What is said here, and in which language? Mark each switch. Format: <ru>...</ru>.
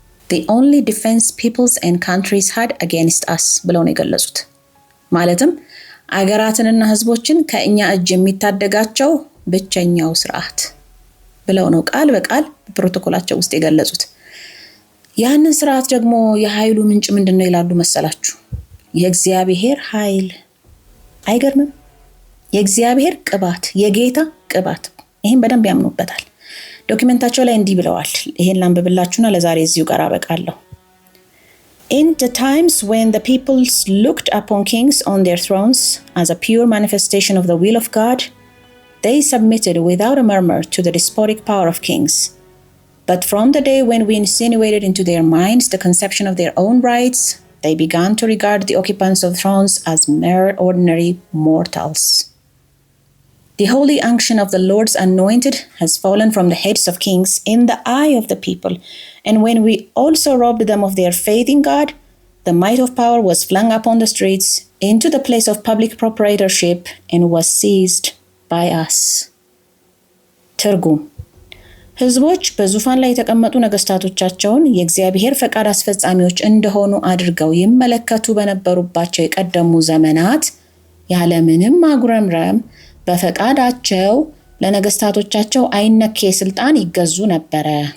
<en>The only defense peoples and countries had against us</en> <am>ብለው ነው የገለጹት። ማለትም አገራትንና ህዝቦችን ከእኛ እጅ የሚታደጋቸው ብቸኛው ስርዓት ብለው ነው ቃል በቃል በፕሮቶኮላቸው ውስጥ የገለጹት። ያንን ስርዓት ደግሞ የኃይሉ ምንጭ ምንድነው ይላሉ መሰላችሁ? የእግዚአብሔር ኃይል። አይገርምም? የእግዚአብሔር ቅባት፣ የጌታ ቅባት። ይህን በደንብ ያምኑበታል። ዶክመንታቸው ላይ እንዲህ ብለዋል። ይሄን ላንብብላችሁና ለዛሬ እዚሁ ጋር አበቃለሁ።</am> <en>In the times when the peoples looked upon kings on their thrones as a pure manifestation of the will of God, they submitted without a murmur to the despotic power of kings. But from the day when we insinuated into their minds the conception of their own rights, they began to regard the occupants of thrones as mere ordinary mortals. The holy unction of the Lord's anointed has fallen from the heads of kings in the eye of the people, and when we also robbed them of their faith in God, the might of power was flung upon the streets into the place of public proprietorship and was seized by us.</en> <am>ትርጉም: ሕዝቦች በዙፋን ላይ የተቀመጡ ነገስታቶቻቸውን የእግዚአብሔር ፈቃድ አስፈጻሚዎች እንደሆኑ አድርገው ይመለከቱ በነበሩባቸው የቀደሙ ዘመናት ያለምንም ማጉረምረም በፈቃዳቸው ለነገስታቶቻቸው አይነኬ ስልጣን ይገዙ ነበረ።</am>